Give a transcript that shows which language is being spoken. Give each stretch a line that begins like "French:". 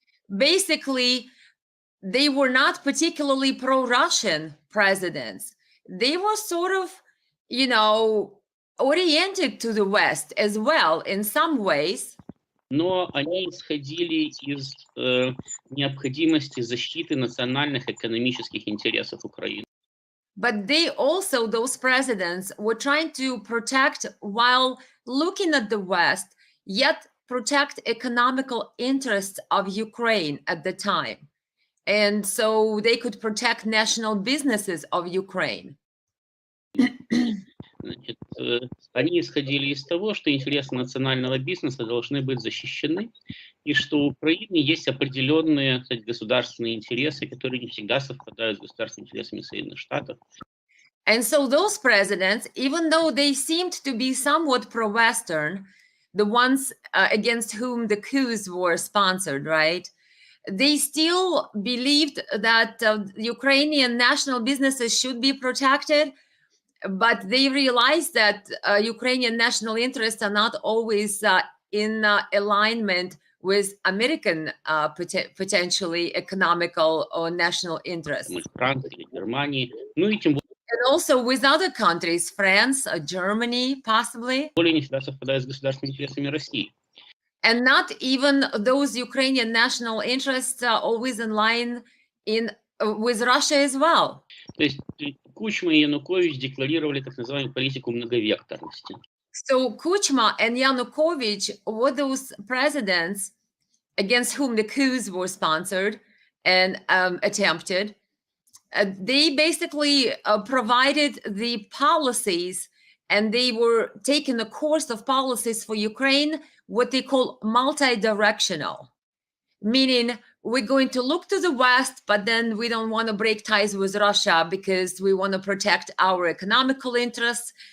English: basically, they were not particularly pro-Russian presidents. They were sort of, you know, oriented to the West as well in some ways.
Russian: Но они исходили из необходимости защиты национальных экономических интересов Украины.
English: But they also, those presidents, were trying to protect, while looking at the West, yet protect economical interests of Ukraine at the time. And so they could protect national businesses of Ukraine.
Russian: Значит, они исходили из того, что интересы национального бизнеса должны быть защищены, и что у Украины есть определенные, кстати, государственные интересы, которые не всегда совпадают с государственными интересами Соединенных Штатов.
English: And so those presidents, even though they seemed to be somewhat pro-Western, the ones against whom the coups were sponsored, right? They still believed that Ukrainian national businesses should be protected, but they realized that Ukrainian national interests are not always in alignment with American potentially economical or national interests.
Russian: Франции, Германии, ну и тем
English: And also with other countries, France, Germany, possibly.
Russian: более не всегда совпадают с государственными интересами России.
English: And not even those Ukrainian national interests are always in line with Russia as well.
Russian: То есть Кучма и Янукович декларировали так называемую политику многовекторности.
English: So Kuchma and Yanukovych were those presidents against whom the coups were sponsored and attempted. They basically provided the policies, and they were taking a course of policies for Ukraine, what they call multi-directional, meaning we're going to look to the West, but then we don't want to break ties with Russia because we want to protect our economical interests.